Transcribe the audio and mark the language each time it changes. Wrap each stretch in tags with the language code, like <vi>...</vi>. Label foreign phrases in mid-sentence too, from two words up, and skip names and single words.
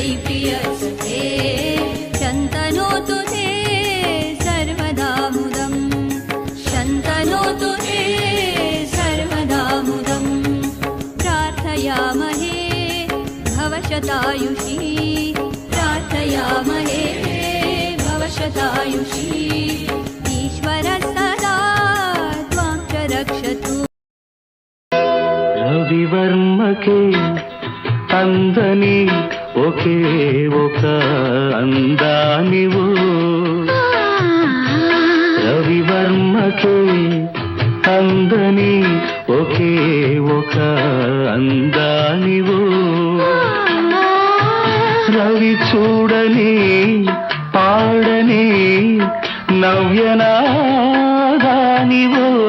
<sa>प्रिय सखे शन्तनोतु ते सर्वदा मुदम् शन्तनोतु ते सर्वदा मुदम् प्रार्थयामहे भवशतायुषी प्रार्थयामहे भवशतायुषी ईश्वरः सदा त्वां च रक्षतु।</sa> <te>రవివర్మకే అందని ఒకే ఒక అందానివు రవివర్మకే అందని ఒకే ఒక అందానివు రవి చూడని పాడని నవ్యనాదానివు</te>